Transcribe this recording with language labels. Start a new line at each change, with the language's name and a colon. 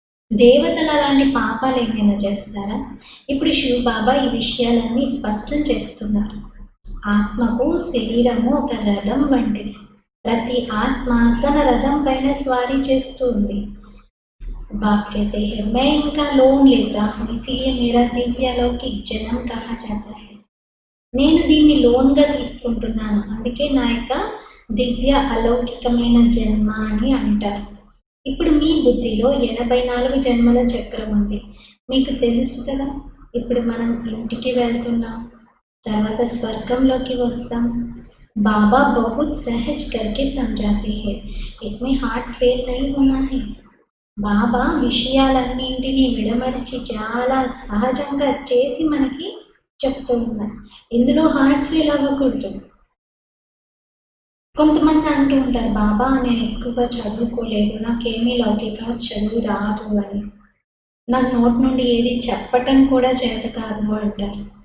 Telugu: దేవతలు అలాంటి పాపాలు ఏమైనా చేస్తారా? ఇప్పుడు శివ బాబా ఈ విషయాలన్నీ స్పష్టం చేస్తున్నారు. ఆత్మకు శరీరము ఒక రథం వంటిది. ప్రతి ఆత్మ తన రథం పైన స్వారీ చేస్తూ ఉంది.
Hindi: बाप कहते हैं मैं इनका लोन लेता हूँ, इसीलिए मेरा दिव्य अलौकिक जन्म कहा जाता है.
Telugu: నేను దీన్ని లోన్గా తీసుకుంటున్నాను, అందుకే నా యొక్క దివ్య అలౌకికమైన జన్మ అని అంటారు. ఇప్పుడు మీ బుద్ధిలో 84 జన్మల చక్రం ఉంది. మీకు తెలుసు కదా. ఇప్పుడు మనం ఇంటికి వెళ్తున్నాం, తర్వాత స్వర్గంలోకి వస్తాం.
Hindi: బాబా बहुत सहज करके समझाते हैं, इसमें हार्ट फेल नहीं होना है.
Telugu: బాబా విషయాలన్నింటినీ విడమరిచి చాలా సహజంగా చేసి మనకి చెప్తూ ఉన్నారు. ఇందులో హార్ట్ ఫెయిల్ అవ్వకూడదు. కొంతమంది అంటూ ఉంటారు, బాబా నేను ఎక్కువగా చదువుకోలేదు, నాకేమీ లౌకిక చదువు రాదు అని, నాకు నోటి నుండి ఏది చెప్పటం కూడా చేత కాదు అంటారు.